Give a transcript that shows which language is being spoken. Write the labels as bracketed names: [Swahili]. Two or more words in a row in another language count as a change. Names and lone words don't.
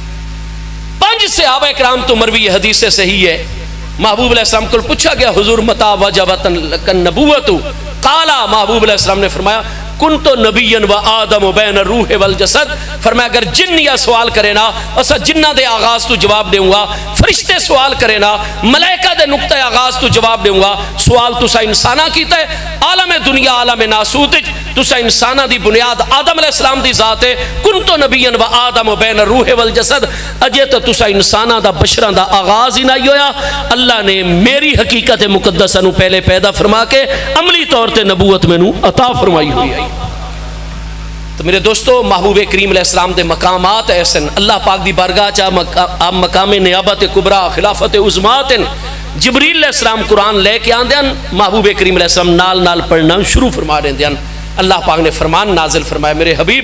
[Urdu] 5 صحابہ کرام تو مروی حدیث صحیح ہے محبوب علیہ السلام کو پوچھا گیا حضور [Arabic] متا وجبت النبوت [Urdu] قالا محبوب علیہ السلام نے فرمایا [Arabic] کنتو نبیًا و آدم بین الروح والجسد [Punjabi] فرمایا اگر جن یا سوال کرے نا اسا جنہ دے آغاز تو جواب دوں گا فرشتے سوال کرے نا ملائکہ دے نقطہ آغاز تو جواب دوں گا سوال تسا انسانہ کیتا ہے عالم دنیا عالم ناسوت تسا انسانہ دی بنیاد آدم علیہ السلام دی ذات ہے [Arabic] کنتو نبیًا و آدم بین الروح والجسد [Punjabi] اجے تو تسا انسانہ دا بشران دا آغاز ہی نہیں ہویا اللہ نے میری حقیقت مقدسہ نو پہلے پیدا فرما کے عملی طور تے نبوت میں نو عطا فرمائی ہوئی آئی تو میرے دوستو محبوب کریم علیہ السلام دے مقامات ایسن اللہ پاک دی بارگاہ چاہ مقام نیابت کبرا خلافت عظمات جبریل علیہ السلام قرآن لے کے آن دیان محبوب کریم علیہ السلام نال پڑھنا شروع فرما رہے دیان اللہ پاک نے فرمان نازل فرمایا میرے حبیب